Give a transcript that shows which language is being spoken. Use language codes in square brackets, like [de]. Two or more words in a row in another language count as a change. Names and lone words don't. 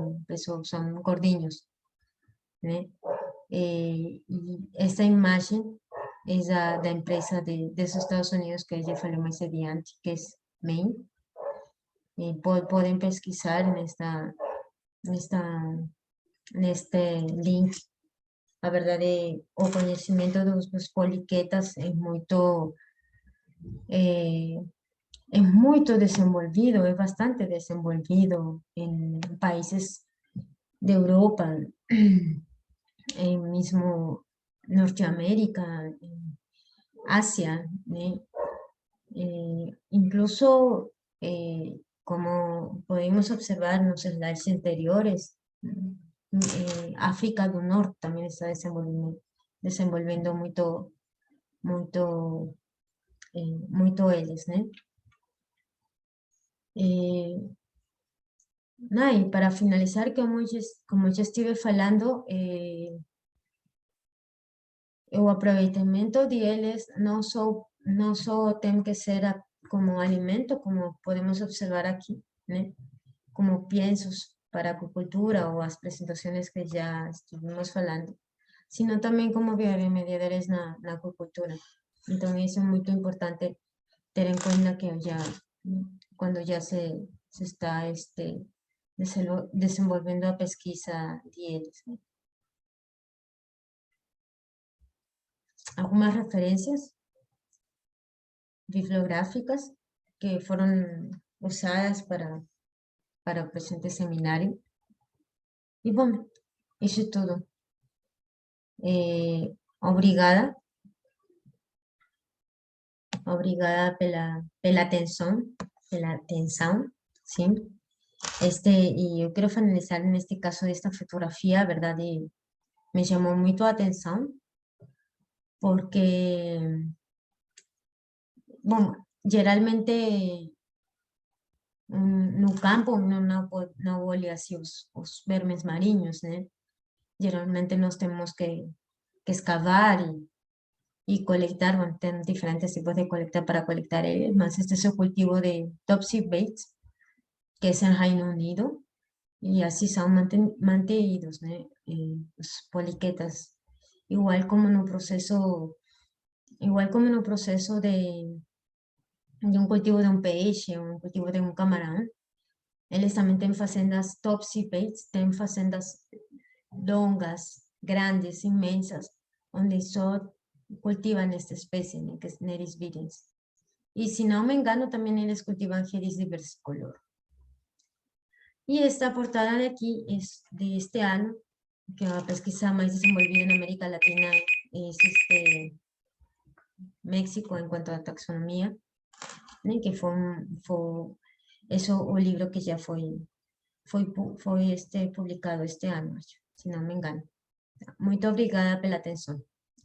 [es] Un peso, son gordiños, ¿no? Y esta imagen es de empresa de los Estados Unidos que ya falei más adiante, que es Maine. Pueden pesquisar en este link. [pt] A verdade, o conhecimento dos poliquetas é muito desenvolvido, é bastante desenvolvido em países de Europa, mesmo Norteamérica, Asia, né? [es] Incluso, como podemos observar en los slides anteriores, África del Norte también está desenvolviendo [pt] muito eles, né? [es] Y para finalizar, como ya estuve [pt] falando, o aproveitamento deles não só tem que ser como alimento, como podemos observar aqui, né? [es] Como piensos para acuicultura [pt] ou as apresentações que já estivemos falando, sino também como bioremediadores na acuicultura. Então, isso é muito importante ter em conta que quando já se está desenvolvendo a pesquisa deles, né? [es] Algunas referencias bibliográficas que fueron usadas para el presente seminario. Y bueno, eso es todo. [pt] Obrigada pela atención, ¿sí? [es] Y yo quiero finalizar en este caso de esta fotografía, ¿verdad? Me llamó mucho la atención porque, bueno, [pt] geralmente no campo não olha assim os vermes marinhos, né? Geralmente nós temos que escavar y colectar, bueno, tem diferentes tipos de colecta para colectar eles, mas [es] este es el cultivo de Topsy Bates, que es en Reino Unido, y así son mantenidos, [pt] né? Os poliquetas. [es] igual como no proceso de un cultivo de un peixe, un cultivo de un camarão. [pt] Eles também têm fazendas topsy-beds, têm fazendas longas, grandes, imensas, onde só [es] cultivan esta especie, [pt] né, [es] que es Neris virens. Y si no me engano, también eles cultivan Jeris diversicolor. Y esta portada de aquí es de este año, que la pesquisa más desenvolvida en América Latina es México en cuanto a taxonomía, [pt] né, que foi eso o libro que ya foi publicado este ano, se não me engano. Muito obrigada pela atenção.